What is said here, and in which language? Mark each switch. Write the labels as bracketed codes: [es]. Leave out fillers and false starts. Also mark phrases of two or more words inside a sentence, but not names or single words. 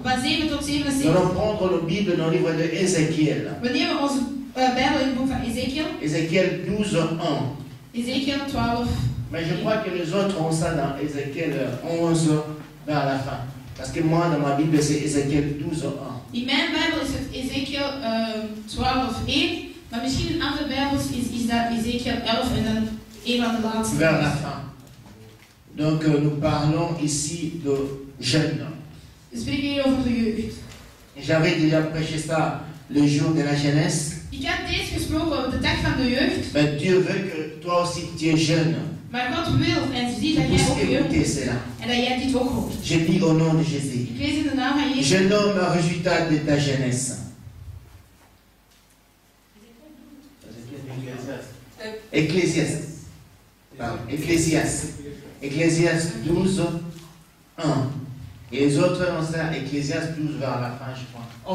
[fr] Nous allons prendre nos Bibles dans le livre de Ézéchiel. Ézéchiel 12, 1. Mais je crois que les autres ont ça dans Ézéchiel 11 vers la fin. Parce que moi, dans ma Bible, c'est Ézéchiel 12, 1. [nl] In mijn Bijbel is het Ezekiel 12:1, maar misschien in andere Bijbels is dat Ezekiel 11 en dan een van de laatste. [fr] Vers la fin. Donc nous parlons ici de jeunes. [nl] We spreken hier over de jeugd. [fr] J'avais déjà prêché ça le jour de la jeunesse. [nl] Ik had deze gesproken over de dag van de jeugd. [fr] Mais Dieu veut que toi aussi tu es jeune. [nl] Maar God wil en ziet dat jij ook jeugd bent en dat jij dit ook hoort. [fr] Je dis au nom de Jésus. [nl] Ik lees in de naam van Jezus. [fr] Jeune homme, résultat de ta jeunesse. Ecclésiaste. Ecclésiaste 12, 1. Et les autres ont ça, Ecclésiaste 12 vers la fin, je crois.